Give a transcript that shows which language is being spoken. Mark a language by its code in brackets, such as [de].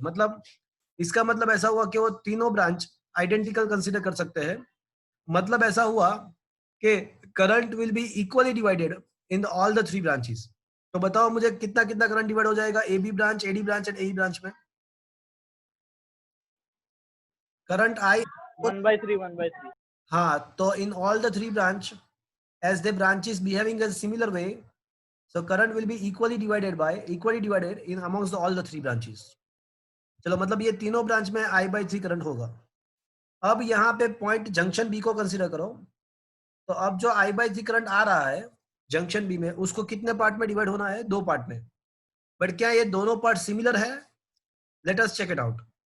[hi] मतलब इसका मतलब ऐसा हुआ कि वो तीनों ब्रांच आइडेंटिकल कंसीडर कर सकते हैं. मतलब ऐसा हुआ कि [en] Current will be equally divided in all the 3 branches. [hi] तो बताओ मुझे कितना कितना करंट डिवाइड हो जाएगा AB branch, AD branch [en] and AE branch [hi] में? Current I 1/3. हाँ, तो [en] In all the 3 branch as the branches behaving as similar way, so current will be equally divided in amongst all the 3 branches. [hi] चलो, मतलब ये तीनों branch में I/3 current होगा. अब यहाँ पे पॉइंट जंक्शन B को कंसीडर करो. तो अब जो I/3 करंट आ रहा है जंक्शन B में, उसको कितने पार्ट में डिवाइड होना है? 2 पार्ट में. बट क्या ये दोनों पार्ट सिमिलर है? [en] Let us check it out.